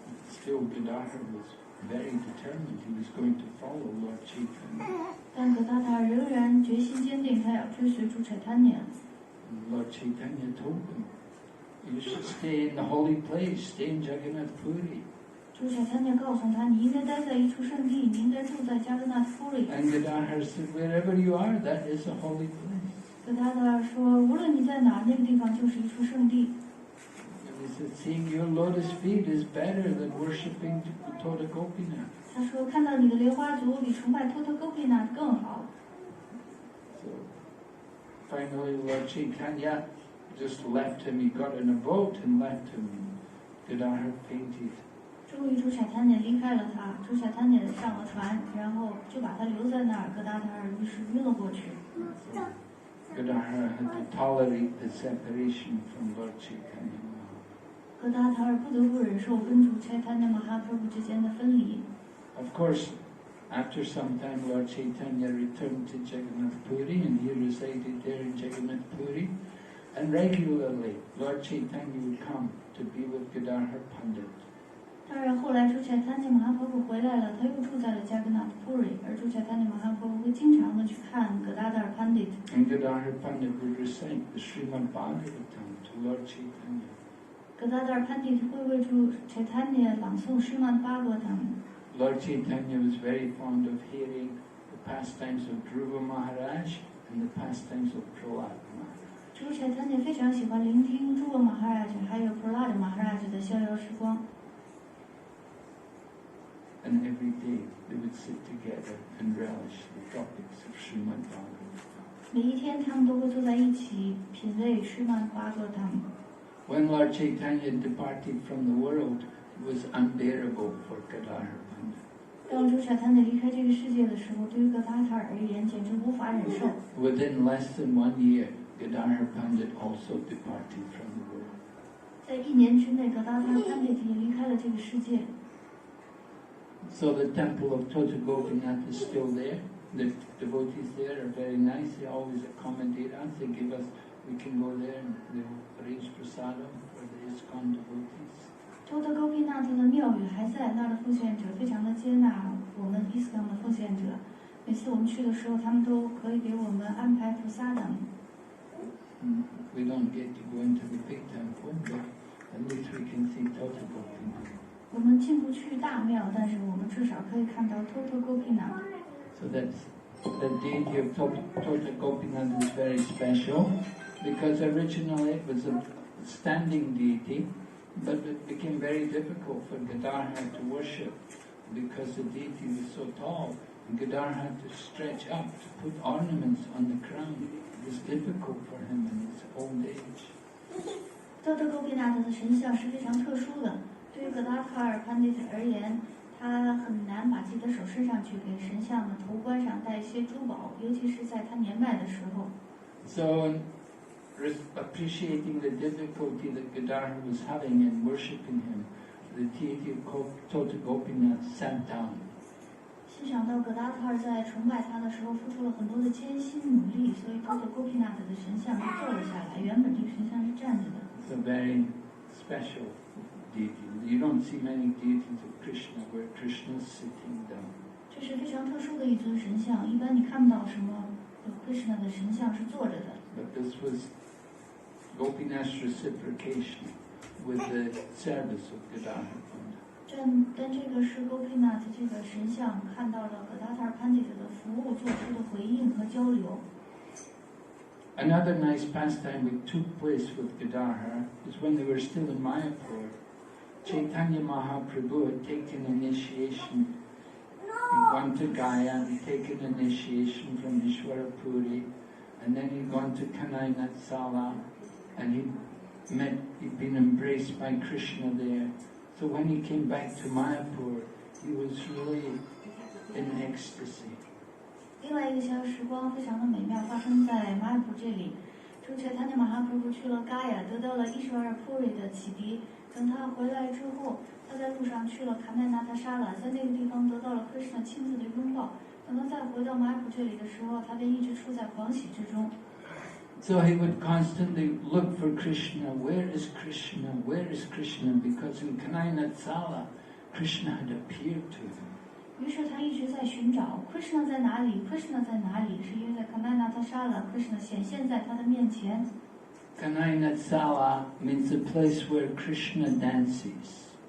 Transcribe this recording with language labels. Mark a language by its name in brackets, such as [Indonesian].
[English] Still, Gadadhar was very determined. He was going to follow Lord Chaitanya. [Chinese] 但Gadadhar仍然决心坚定，他要追随朱彩滩。 [English] Lord Chaitanya told him, "You should stay in the holy place. Stay in Jagannath Puri." [Chinese] 朱彩滩告诉他，你应该待在一处圣地，你应该住在 Jagannath Puri。 [English] And Gadadhar said, "Wherever you are, that is a holy place." [Chinese] Gadadhar 说，无论你在哪，那个地方就是一处圣地。 [English] And he said, "Seeing your lotus feet is better than worshipping Tota Gopinath." [Chinese] 他说，看到你的莲花足比崇拜 Tota Gopinath 更好。 [English] So finally, Lord Chaitanya just left him. He got in a boat and left him. Gadadhar fainted. [Chinese] 终于朱彩滩离开了他，朱彩滩上了船，然后就把他留在那儿。 Gadadhar于是晕了过去。 [English] So Gadadhar had to tolerate the separation from Lord Chaitanya. [Chinese] Gadadhar 不得不忍受跟朱彩滩Mahaprabhu 之间的分离。 [English] Of course, after some time, Lord Chaitanya returned to Jagannath Puri, and he resided there in Jagannath Puri. And regularly, Lord Chaitanya would come to be with Gadadhar Pandit. [Chinese] 当然，后来朱彩滩Mahaprabhu 回来了，他又住在了 Jagannath Puri， 而朱彩滩Mahaprabhu 会经常的去看 Gadadhar Pandit。 [English] And Gadadhar Pandit would recite the Srimad Bhagavatam to Lord Chaitanya. [Chinese] Gadadhar Pandit 会为朱彩滩朗诵 Srimad Bhagavatam。 [English] Lord Chaitanya was very fond of hearing the pastimes of Dhruva Maharaj and the pastimes of Prahlad Maharaj. [Chinese] 朱彩滩非常喜欢聆听Dhruva Maharaj 还有 Prahlad Maharaj 的逍遥时光。 [English] And every day they would sit together and relish the topics of Srimad Bhagavatam. [Chinese] 每一天，他们都会坐在一起品味 Srimad Bhagavatam。 [English] When Lord Chaitanya departed from the world, it was unbearable for Gadadhar Pandit. [Chinese] 当朱彩滩离开这个世界的时候，对于Gadadhar而言简直无法忍受。 [English] Within less than 1 year, Gadadhar Pandit also departed from the world. [Chinese] 在1年之内，Gadadhar Pandit 也离开了这个世界。 [English] So the temple of Tota Gopinath is still there. The devotees there are very nice. They always accommodate us. They give us, we can go there and they'll arrange prasadam for the ISKCON devotees. [Chinese] Tota Gopinath 的庙宇还在，那儿的奉献者非常的接纳我们 ISKCON 的奉献者。每次我们去的时候，他们都可以给我们安排菩萨的。 [English] We don't get to go into the big temple, but at least we can see Tota Gopinath. [Chinese] 我们进不去大庙，但是我们至少可以看到 Tota Gopinath。 [English] So that's the deity of Tota Gopinath is very special because originally it was a standing deity, but it became very difficult for Gadadhar to worship because the deity was so tall. And Gadadhar had to stretch up to put ornaments on the crown. It was difficult for him in his old age. [Chinese] Tota Gopinath 的神像是非常特殊的，对于Gadadhar Pandit 而言，他很难把自己的手伸上去给神像的头冠上戴一些珠宝，尤其是在他年迈的时候。 [English] So, appreciating the difficulty that Gadadhar was having in worshipping him, the deity of Tota Gopinath sat down. [Chinese] 欣赏到Gadadhar在崇拜他的时候付出了很多的艰辛努力，所以Tota Gopinath 的神像就坐了下来。原本这个神像是站着的。 [English] It's a very special deity. You don't see many deities of Krishna where Krishna is sitting down. [Chinese] 这是非常特殊的一尊神像，一般你看不到什么Krishna 的神像是坐着的。 [English] But this was Gopinath's reciprocation with the service of Gadadhar Pandit. [Chinese] 但这个是 Gopinath 这个神像看到了Gadadhar Pandit 的服务做出的回应和交流。 [English] Another nice pastime which took place with Gadadhar is when they were still in Mayapur. Chaitanya Mahaprabhu had taken initiation. He'd gone to Gaya, he'd taken initiation from Ishwarapuri, and then he'd gone to Kanai Sala, and he'd been embraced by Krishna there. So when he came back to Mayapur, he was really in ecstasy. [Chinese] 另外一个小时光非常的美妙，发生在马尔普这里。朱切他那马哈普去了嘎雅，得到了伊什瓦尔普瑞的启迪。等他回来之后，他在路上去了卡奈纳塔沙拉，在那个地方得到了 Krishna 亲自的拥抱。等他再回到马尔普这里的时候，他便一直处在狂喜之中。 [English] So he would constantly look for Krishna. Where is Krishna? Where is Krishna? Because in Kanai Sala, Krishna had appeared to him. [Chinese] 于是他一直在寻找 Krishna 在哪里 ，Krishna 在哪里？是因为在 Kanai Sala Krishna 显现在他的面前。 [English] Kanai Sala means a place where Krishna dances.